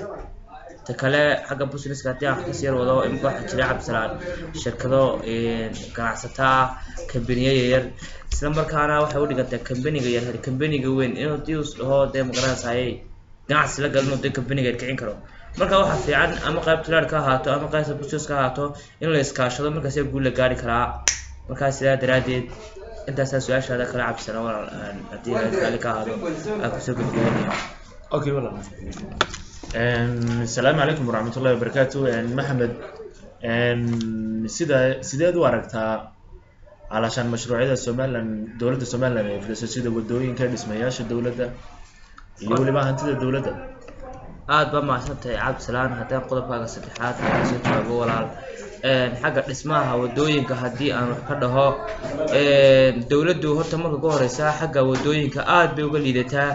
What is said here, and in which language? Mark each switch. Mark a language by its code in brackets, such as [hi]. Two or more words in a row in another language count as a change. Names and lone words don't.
[so] ta kale xagga businesska haddii aan kasii wado, imka waxaa jira cabdisalaan shirkado ganacsata kambaniyo yaryar, isla markaana waxay u dhigantaa kambaniga yar kambaniga weyn inuu haddii uu dhaho dee magaranaysaayay ganacsi la galin oo dee kambaniga kicin karo. marka waxaa fiican ama qaybta leyrka ka ahaato ama qaybta businesska ka ahaato in la iskaashado, markaas guul la gaari karaa. markaa sidaa daraadeed intaasaa su-aashaada kale cabdisalaan walaal haddii la ka ahaado aan kusoo gudbinaya. Okay walaal. [ar] السلام عليكم ورحمة الله وبركاته. محمد، [so] sideed u aragtaa [ar] علشان مشروعية [so] Somaliland dowladda Somaliland ee filayso sida wadooyinka, dhismayaasha dowladda iyo waliba hantida dowladda? aad baa mahadsantahay cabdisalaan. haddaan qodobkaaga saddexaad ka soo jawaabo walaal, xagga dhismaha wadooyinka haddii aan wax ka dhaho, dowladdu horta marka ugu horeysa xagga wadooyinka aad bay uga liidataa.